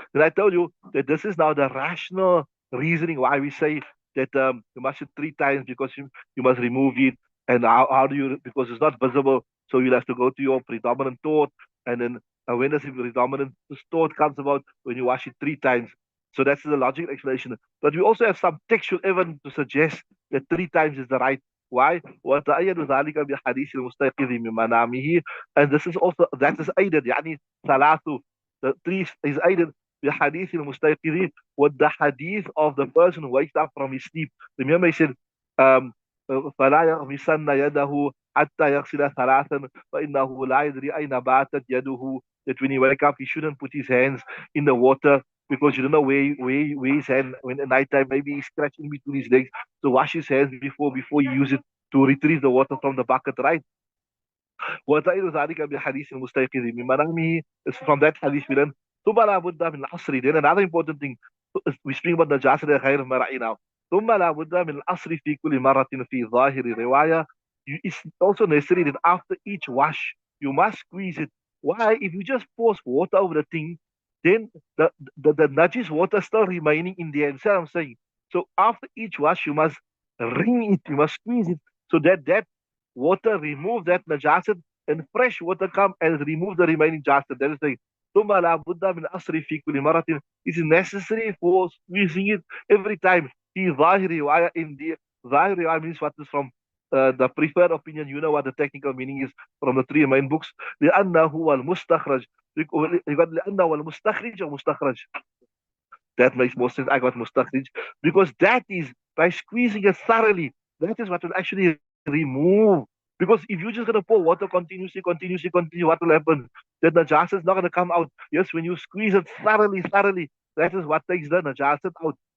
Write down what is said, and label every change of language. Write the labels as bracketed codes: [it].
[en] And I told you that this is now the rational reasoning why we say that you must it 3 times, because you must remove it. And how do you, because it's not visible, so you'll have to go to your predominant thought, and then when does the predominant thought comes about? When you wash it 3 times. So that's the logical explanation. But we also have some textual evidence to suggest that 3 times is the right. Why? [ar] وتأيد ذلك بحديث المستيقظ من منامه. [en] And this is also, that is aided, [ar] يعني ثلاث, [en] the 3 is aided [ar] بحديث المستيقظ, [en] with the hadith of the person who wakes up from his sleep. Remember he said, um, [ar] فلا يغمسن يده حتى يغسل ثلاثا فإنه لا يدري أين باتت يده. [en] That when he wake up, he shouldn't put his hands in the water, because you don't know where his hand, when at night time, maybe he's scratching between his legs. So wash his hands before you use it to retrieve the water from the bucket, right? [ar] وتأيد ذلك بحديث المستيقظ من منامه [en] is from that hadith we learn. [ar] ثم لا بد من العصر. [en] Then another important thing, we speak about [ar] نجاسة غير مرعي [en] now. [ar] ثم لا بد من العصر في كل مرة في ظاهر رواية. [en] It's also necessary that after each wash you must squeeze it. Why? If you just force water over the thing, then the najis water still remaining in there. That's what I'm saying. So after each wash you must wring it, you must squeeze it, so that water remove that najasat, and fresh water come and remove the remaining jasad. That is the [ar] ثم لا بد من أصر في كل مرة. [en] It is necessary for squeezing it every time. [ar] في ظاهر رواية, [en] in the [ar] ظاهر رواية [en] means what is from the preferred opinion. You know what the technical meaning is from the 3 main books. [ar] لأنه هو المستخرج. لأنه هو المستخرج أو مستخرج. [en] That makes more sense. I got mustakhrij, because that is by squeezing it thoroughly. That is what will actually remove. Because if you're just gonna pour water continuously, what will happen? The najasa is not gonna come out. Yes, when you squeeze it thoroughly, that is what takes the najasa out.